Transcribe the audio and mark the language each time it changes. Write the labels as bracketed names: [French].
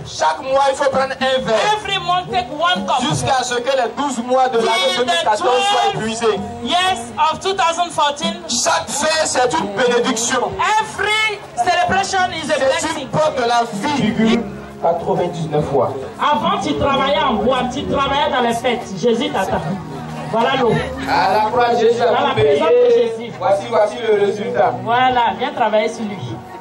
[French] Chaque mois, il faut prendre un verre. [English] Every month take one cup. [French] Jusqu'à ce que les 12 mois de l'année 2014 soient épuisés. [English] Yes, of 2014. [French] Chaque fête, c'est une bénédiction. [English] Every celebration is a blessing. [French] C'est une porte de la vie. 99 fois. Avant, tu travaillais en boîte, tu travaillais dans les fêtes. Jésus t'attend. Voilà l'eau. À la croix, Jésus a dans la payé. présence de Jésus. Voici le résultat. Voilà, viens travailler sur lui.